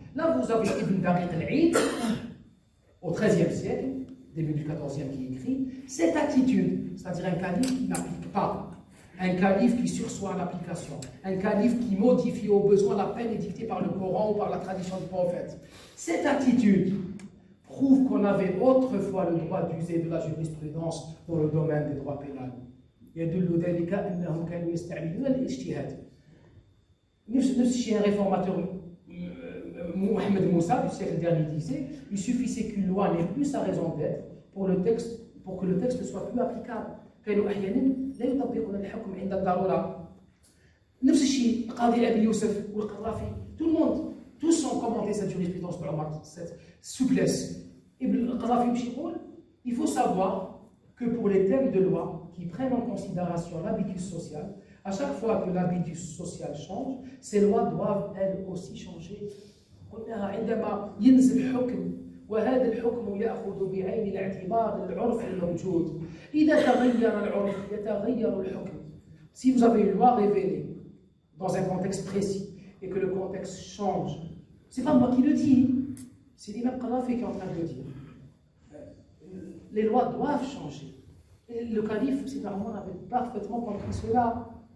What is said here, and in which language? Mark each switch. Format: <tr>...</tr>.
<fr>Là, vous avez Ibn Daqiq al-Eid, au XIIIe siècle, début du XIVe, qui écrit cette attitude, c'est-à-dire un calife qui n'applique pas, un calife qui sursoit à l'application, un calife qui modifie au besoin la peine édictée par le Coran ou par la tradition du prophète. Cette attitude prouve qu'on avait autrefois le droit d'user de la jurisprudence dans le domaine des droits pénals.</fr> <ar>يدل ذلك أنهم كانوا يستعملون الاجتهاد. نفس الشيء</ar> <fr>un réformateur Mohamed Moussa du siècle dernier disait, il suffisait qu'une loi n'ait plus sa raison d'être pour que le texte ne soit plus applicable.</fr> <ar>كانوا أحيانا لا يطبقون الحكم عند الضرورة. نفس الشيء قاضي أبي يوسف والقرافي.</ar> <fr>Tout le monde tous ont commenté cette jurisprudence de Omar, cette souplesse. Ibn Qadhafi, il faut savoir que pour les thèmes de loi qui prennent en considération l'habitus social, à chaque fois que l'habitus social change, ces lois doivent elles aussi changer.</fr> <ar>عندما ينزل حكم وهذا الحكم يأخذ بعين الاعتبار العرف الموجود. إذا تغير العرف يتغير الحكم.</ar> <fr>Si vous avez une loi révélée dans un contexte précis et que le contexte change, c'est pas moi qui le dis, c'est l'imam Qadhafi qui est en train de le dire. Les lois doivent changer. Et le calife, Sayyidina Omar, avait parfaitement compris cela.</fr>